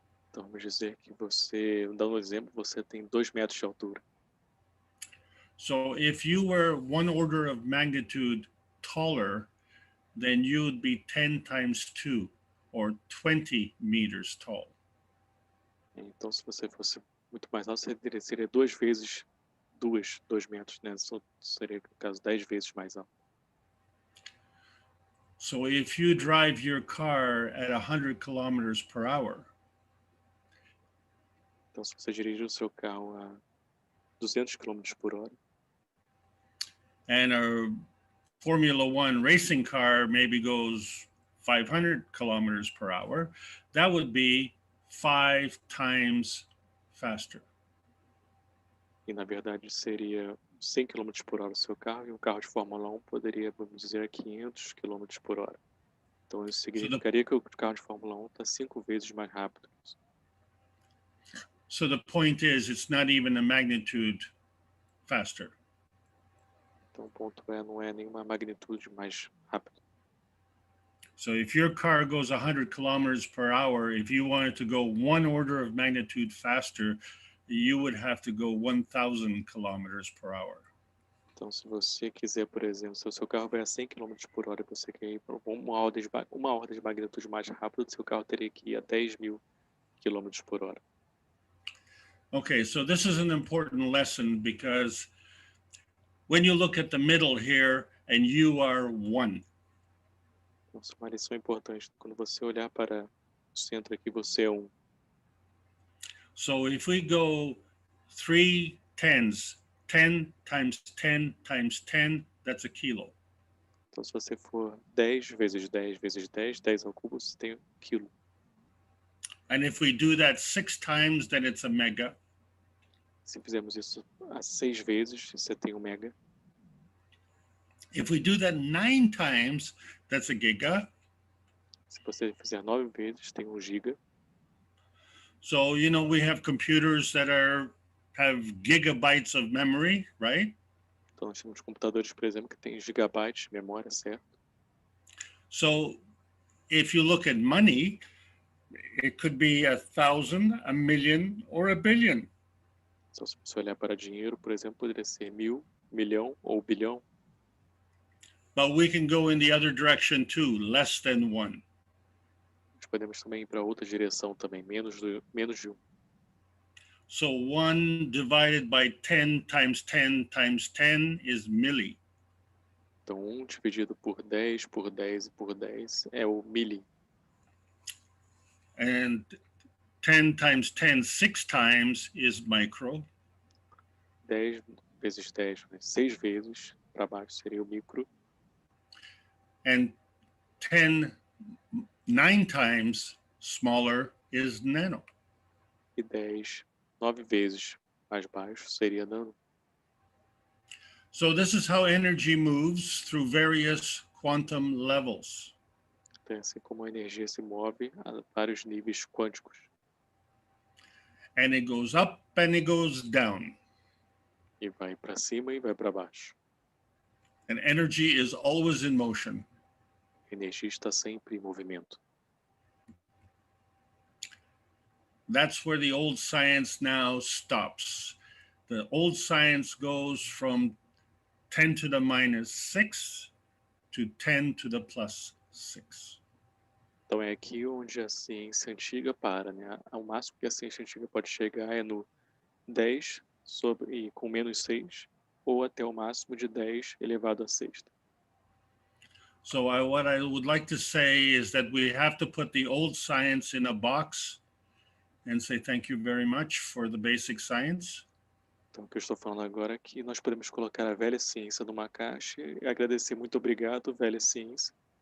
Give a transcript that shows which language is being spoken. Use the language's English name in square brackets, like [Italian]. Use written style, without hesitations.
[Portuguese] Então, vamos dizer que você, dando um exemplo, você tem 2 metros de altura. [English] So if you were 1 order of magnitude taller, then you would be 10 times 2, or 20 meters tall. [Portuguese] Então, se você fosse muito mais alto, você seria 2 vezes 2 metros, né? Seria, no caso, 10 vezes mais alto. [English] So if you drive your car at 100 kilometers per hour, [Portuguese] então, se você dirige o seu carro a 200 km por hora, [English] and a Formula One racing car maybe goes 500 kilometers per hour, that would be 5 times faster. [Portuguese] e na verdade seria 100 km por hora o seu carro, e um carro de Fórmula 1 poderia, vamos dizer, 500 km por hora. Então, isso significaria que o carro de Fórmula 1 está 5 vezes mais rápido. [English] So the point is, it's not even a magnitude faster. [Portuguese] Então, o ponto não é nenhuma magnitude mais rápida. [English] So if your car goes 100 kilometers per hour, if you wanted to go 1 order of magnitude faster, you would have to go 1,000 kilometers per hour. [Portuguese] Então, se você quiser, por exemplo, se o seu carro vai a 100 km por hora e você quer ir para uma ordem de magnitude mais rápida, o seu carro teria que ir a 10.000 km por hora. [English] Okay, so this is an important lesson because when you look at the middle here and you are 1, [Portuguese] Então, isso é uma lição importante. Quando você olhar para o centro aqui, você é 1. [English] so if we go 3 tens, 10 times 10 times 10, that's a kilo. [Portuguese] Então, se você for 10 vezes 10 vezes 10, 10 ao cubo, você tem 1 quilo. [English] And if we do that 6 times, then it's a mega. [Portuguese] Se fizermos isso a 6 vezes, você tem 1 mega. [English] If we do that 9 times, that's a giga. [Portuguese] Se você fizer 9 vezes, tem 1 giga. [English] So, you know, we have computers that have gigabytes of memory, right? [Portuguese] Então, nós temos computadores, por exemplo, que têm gigabytes de memória, certo? [English] So if you look at money, it could be 1,000, a million, or a billion. [Portuguese] Então, se você olhar para dinheiro, por exemplo, poderia ser 1.000, milhão ou bilhão. [English] But we can go in the other direction too, less than 1. [Portuguese] Nós podemos também ir para outra direção também, menos de 1. [English] So 1 divided by 10 times 10 times 10 is milli. [Portuguese] Então, 1 dividido por 10, por 10 e por 10 é o milli. [English] And 10 times 10 6 times is micro. [Portuguese] 10 vezes 10, né? 6 vezes para baixo seria o micro. [English] And 10 9 times smaller is nano. [Portuguese] E 10, 9 vezes mais baixo seria nano. [English] So this is how energy moves through various quantum levels. [Portuguese] Então, é assim como a energia se move a vários níveis quânticos. [English] And it goes up and it goes down. [Portuguese] E vai para cima e vai para baixo. [English] And energy is always in motion. [Portuguese] A energia está sempre em movimento. [English] That's where the old science now stops. The old science goes from 10 to the minus 6 to 10 to the plus 6. [Portuguese] Então é aqui onde a ciência antiga para, né? O máximo que a ciência antiga pode chegar é no 10 e com menos 6, ou até o máximo de 10 elevado a sexta. [English] So what I would like to say is that we have to put the old science in a box and say thank you very much for the basic science. [Portuguese] Então, o que eu estou falando agora é que nós podemos colocar a velha ciência numa caixa e agradecer muito obrigado, velha ciência.